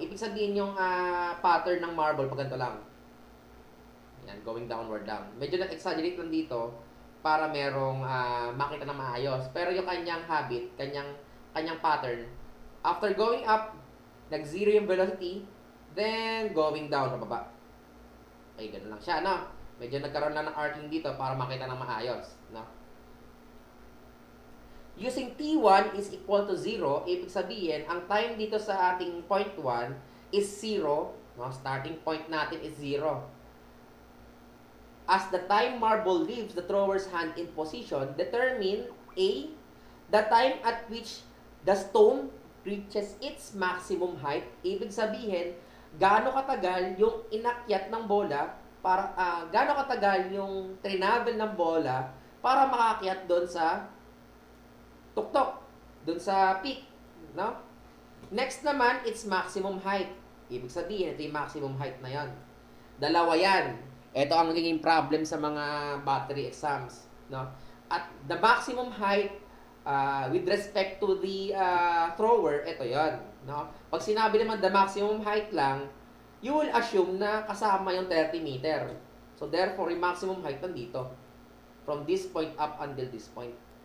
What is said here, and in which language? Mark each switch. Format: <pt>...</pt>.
<tl>Ibig sabihin yung pattern ng marble, pag ganito lang. Yan,</tl> <en>going downward</en> <tl>lang. Medyo na-exaggerate lang dito para merong makita na maayos. Pero yung kanyang habit, kanyang pattern,</tl> <en>after going up,</en> <tl>nag-zero yung velocity,</tl> <en>then going down,</en> <tl>pababa. Okay, ganun lang siya, no? Medyo nagkaroon lang ng arcing dito para makita ng maayos, no?</tl> <en>Using T1 is equal to 0,</en> <tl>ibig sabihin, ang time dito sa ating</tl> <en>point 1 is 0, no? Starting point</en> <tl>natin</tl> <en>is 0. As the time marble leaves the thrower's hand in position, determine A, the time at which the stone reaches its maximum height.</en> <tl>Ibig sabihin, gaano katagal yung inakyat ng bola para gaano katagal yung trinavel ng bola para makakyat doon sa tuktok, doon sa peak, no?</tl> <en>Next</en> <tl>naman,</tl> <en>its maximum height.</en> <tl>Ibig sabihin, ito yung maximum height na yan. Dalawa yan. Ito ang naging problem sa mga battery exams, no?</tl> <en>At the maximum height with respect to the thrower,</en> <tl>ito 'yon, no? Pag sinabi naman</tl> <en>the maximum height lang, you will assume</en> <tl>na kasama yung</tl> <en>30 meter. So therefore, yung maximum height</en> <tl>nandito</tl> <en>from this point up until this point.</en>